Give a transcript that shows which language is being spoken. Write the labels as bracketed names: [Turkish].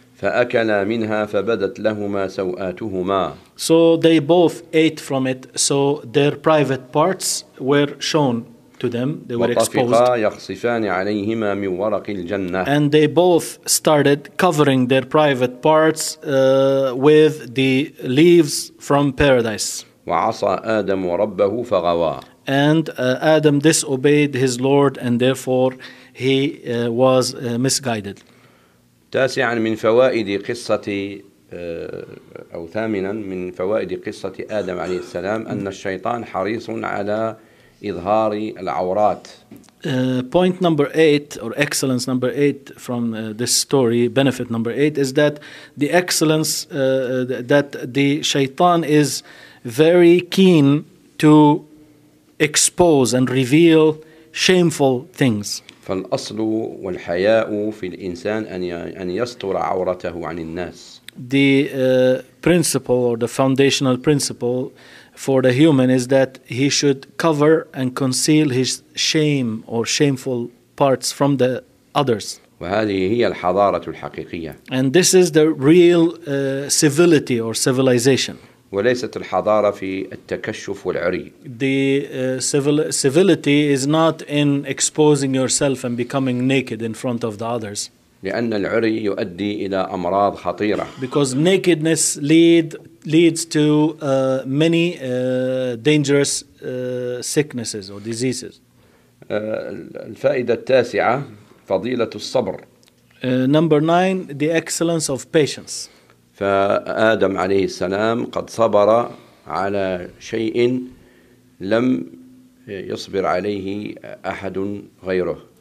[Arabic] فأكلا منها فبدت لهما سوآتهما. [English] So they both ate from it, so their private parts were shown to them, they were exposed. [Arabic] وطفقا يخصفان عليهما من ورق الجنة. [English] And they both started covering their private parts with the leaves from paradise. [Arabic] وعصى آدم ربه فغوى. [English] And Adam disobeyed his Lord, and therefore he was misguided. [Arabic] تاسعا من فوائد قصة أو ثامنا من فوائد قصة آدم عليه السلام أن الشيطان حريص على إظهار العورات. [English] Point number eight, or excellence number eight from this story, benefit number eight, is that the excellence that the shaitan is very keen to expose and reveal shameful things. [Arabic] فالأصل والحياء في الإنسان أن يستر عورته عن الناس. [English] The principle or the foundational principle for the human is that he should cover and conceal his shame or shameful parts from the others. [Arabic] وهذه هي الحضارة الحقيقية. [English] And this is the real civility or civilization. [Arabic] وليست الحضارة في التكشف والعري. [English] The civility is not in exposing yourself and becoming naked in front of the others. [Arabic] لأن العري يؤدي إلى أمراض خطيرة. [English] Because nakedness leads to many dangerous sicknesses or diseases. [Arabic] الفائدة التاسعة فضيلة الصبر. [English] Number nine, the excellence of patience. [Arabic] فآدم عليه السلام قد صبر على شيء لم يصبر عليه أحد غيره.